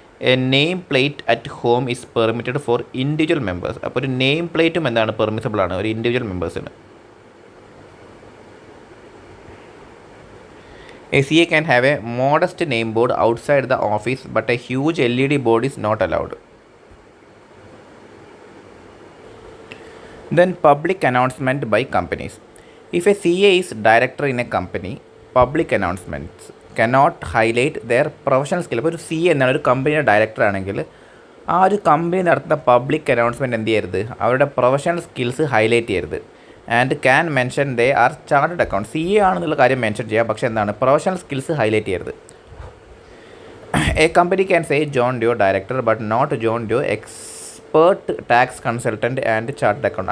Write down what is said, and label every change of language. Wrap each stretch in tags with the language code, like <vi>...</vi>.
<en>A name plate at home is permitted for individual members.</en> <ml>അപ്പോൾ ഒരു name പ്ലേറ്റും എന്താണ് പെർമിസിബിൾ ആണ് ഒരു individual മെമ്പേഴ്സിന്.</ml> <en>CA can have a modest name board outside the office but a huge LED board is not allowed. Then public announcement by companies. If a CA is director in a company, public announcements cannot highlight their professional skill.</en> <ml>അപ്പോൾ ഒരു CA എന്നാണ് ഒരു കമ്പനിയുടെ director ആണെങ്കിൽ ആ ഒരു company നടത്തുന്ന public announcement എന്ത് ചെയ്യരുത്, അവരുടെ പ്രൊഫഷണൽ സ്കിൽസ് ഹൈലൈറ്റ് ചെയ്യരുത്.</ml> <en>And can mention they are chartered account.</en> <ml>CA ആണെന്നുള്ള കാര്യം മെൻഷൻ ചെയ്യാം, പക്ഷേ എന്താണ് പ്രൊഫഷണൽ സ്കിൽസ് ഹൈലൈറ്റ് ചെയ്യരുത്.</ml> <en>A company can say John Doe director but not John Doe expert tax consultant and chartered account.</en>